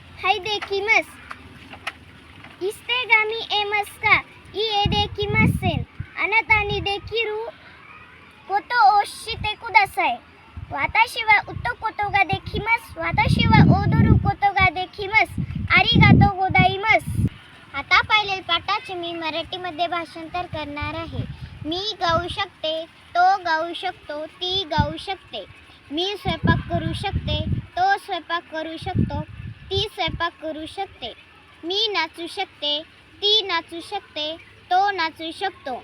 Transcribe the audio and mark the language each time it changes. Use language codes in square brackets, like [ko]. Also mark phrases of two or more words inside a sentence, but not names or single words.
[ja] はい、できます。椅子が見えますか？いいえ、できません。あなたにできることをしてください。私は歌うことができます。私は踊ることができます。ありがとうございます。 [mr] आता पाहिलेल्या पाठाचे मी मराठीमध्ये भाषांतर करणार आहे. मी गाऊ शकते, तो गाऊ शकतो, ती गाऊ शकते. मी स्वयंपाक करू शकते, तो स्वयंपाक करू शकतो, ती स्वयंपाक करू शकते. मी नाचू शकते, ती नाचू शकते, तो नाचू शकतो.